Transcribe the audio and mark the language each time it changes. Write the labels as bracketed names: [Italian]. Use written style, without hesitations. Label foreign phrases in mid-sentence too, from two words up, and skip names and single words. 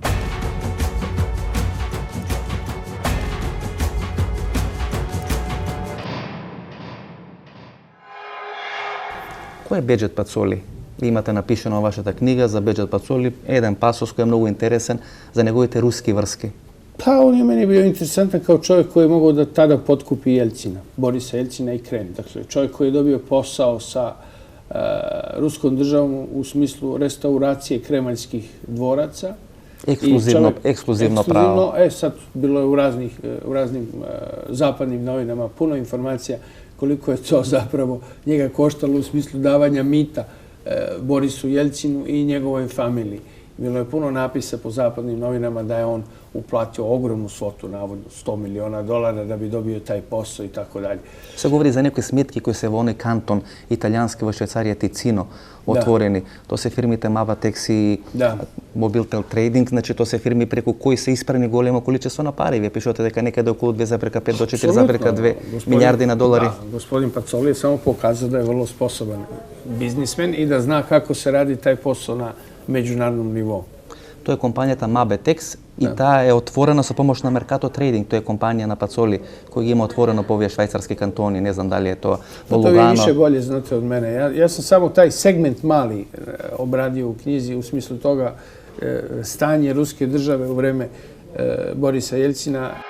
[Macedonian] Кој е Беџет Пацоли? Имате напишено во вашата книга за Беџет Пацоли еден пасос кој е многу интересен за неговите руски врски. [Serbian] Pa, on je meni bio interesantan kao čovjek koji je mogao da tada potkupi Jelcina, Borisa Jelcina i krene. Dakle, čovjek koji je dobio posao sa ruskom državom u smislu restauracije kremaljskih dvoraca. Ekskluzivno pravo. Sad bilo je u raznim zapadnim novinama puno informacija koliko je to zapravo njega koštalo u smislu davanja mita Borisu Jelcinu i njegovoj familiji. Bilo je puno napisa po zapadnim novinama da je on uplatio ogromnu svotu, navodno $100 miliona da bi dobio taj posao i tako dalje. [Macedonian] Се говори за некои сметки кои се во оној кантон италијански во Швајцарија Тицино отворени. Тоа се фирмите Mavatex и Mobiltel Trading, значи тоа се фирми преку кои се испрани големо количество на пари. Вие пишувате дека некаде околу 2,5 до 4,2 милијарди на долари. [Serbian] Да, господин Пацоли je само показao da je vrlo sposoban biznismen i da zna kako se radi taj posao na međunarodnom nivou. [Macedonian] Тоа е компанијата Mavatex и таа е отворена со помош на Mercato Trading. Тоа е компанија на Пацоли кој ги има отворено по овие швајцарски кантони. Не знам дали е тоа во Лугано. [Serbian] To vi više bolje znate od mene. Ja sam samo taj segment mali obradio u knjizi u smislu toga stanje ruske države u vreme Borisa Jelcina.